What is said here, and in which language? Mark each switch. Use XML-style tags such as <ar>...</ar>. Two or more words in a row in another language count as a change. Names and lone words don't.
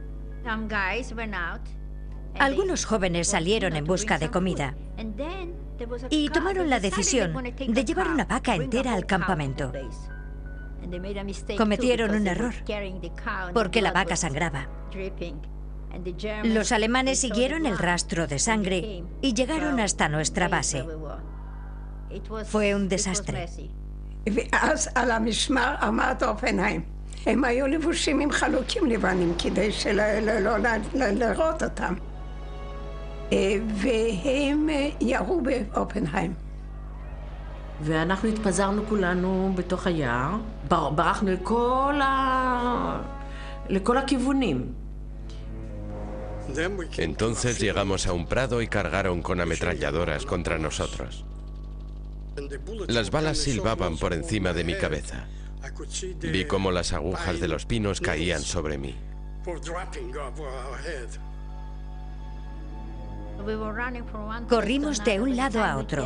<es>Algunos jóvenes salieron en busca de comida y tomaron la decisión de llevar una vaca entera al campamento. Cometieron un error, porque la vaca sangraba. Los alemanes siguieron el rastro de sangre y llegaron hasta nuestra base. Fue un desastre.</es> <he>ואז על המשמר עמד אופנהיים. הם היו לבושים עם חלוקים לבנים כדי שלא לראות אותם. והם ירו באופנהיים. ואנחנו התפזרנו כולנו בתוך היער, ברחנו לכל הכיוונים.</he> <es>Entonces llegamos a un prado y cargaron con ametralladoras contra nosotros. Las balas silbaban por encima de mi cabeza. Vi cómo las agujas de los pinos caían sobre mí. Corrimos de un lado a otro.</es>